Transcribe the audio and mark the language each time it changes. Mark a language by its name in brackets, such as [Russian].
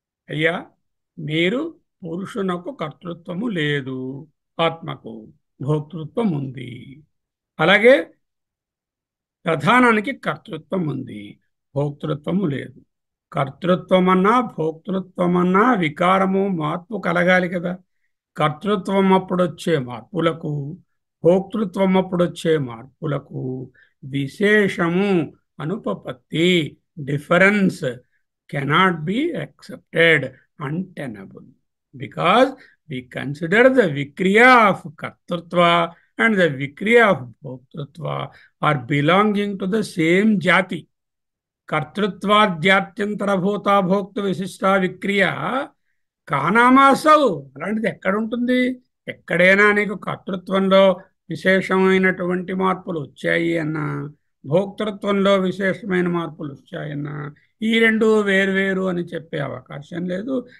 [Telugu] అయ్యా, మీరు పురుషునకు కర్తృత్వము లేదు, ఆత్మకు భోక్తృత్వం ఉంది. అలాగే ప్రధానానికి కర్తృత్వం ఉంది, భోక్తృత్వము లేదు. కర్తృత్వమన్నా భోక్తృత్వమన్నా వికారము మార్పు కలగాలి కదా. కర్తృత్వం అప్పుడొచ్చే మార్పులకు, భోక్తృత్వం అప్పుడొచ్చే మార్పులకు విశేషము, అనుపపత్తి, difference [English] cannot be accepted, untenable, because we consider the vikriya of kartrutva and the vikriya of bhoktrutva are belonging to the same jati. [Sanskrit] కర్తృత్వాద్యాత్యంతరభూత భోక్త విశిష్ట విక్రియ కానామాసవు. [Telugu] అలాంటిది ఎక్కడుంటుంది? ఎక్కడైనా నీకు కర్తృత్వంలో విశేషమైనటువంటి మార్పులు వచ్చాయి అన్నా, భోక్తృత్వంలో విశేషమైన మార్పులు వచ్చాయన్నా, ఈ రెండు వేరువేరు అని చెప్పే అవకాశం లేదు.